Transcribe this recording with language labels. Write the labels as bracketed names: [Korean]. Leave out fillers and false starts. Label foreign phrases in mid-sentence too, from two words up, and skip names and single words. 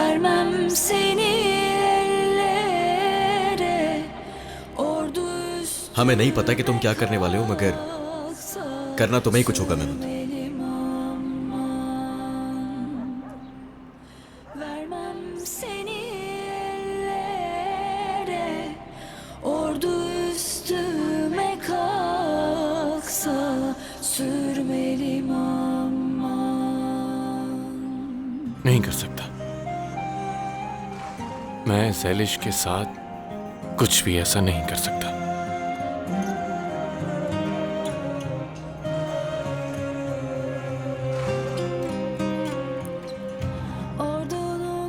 [Turkish] Vermem seni ellere, ordu üstü [Hindi] हमें नहीं पता कि तुम क्या करने वाले हो, मगर करना तुम्हें ही कुछ होगा मेहमत। [Turkish] benim aman. Vermem seni ellere, ordu üstüme kalksa sürmelim aman. [Hindi] नहीं कर सकता। मैं सैलिश के साथ कुछ भी ऐसा नहीं कर सकता। [Turkish] Ordunun